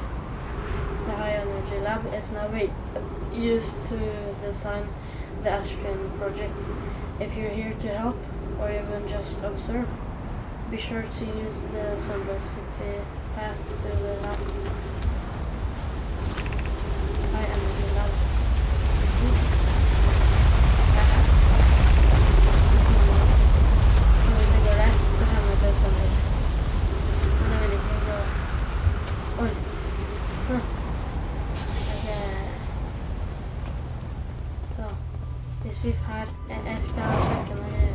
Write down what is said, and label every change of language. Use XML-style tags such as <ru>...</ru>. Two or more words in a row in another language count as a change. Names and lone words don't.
<en>The High Energy Lab is now used to design the Ash Twin project. If you're here to help, or even just observe, be sure to use the Sunless City path to the lab. High Energy Lab.</en> <no>Så hvis jeg går der, så kommer jeg til Sunless City. Men jeg vil ikke gå... Oi. Så, hvis vi jeg skal sjekke noe greier.</no>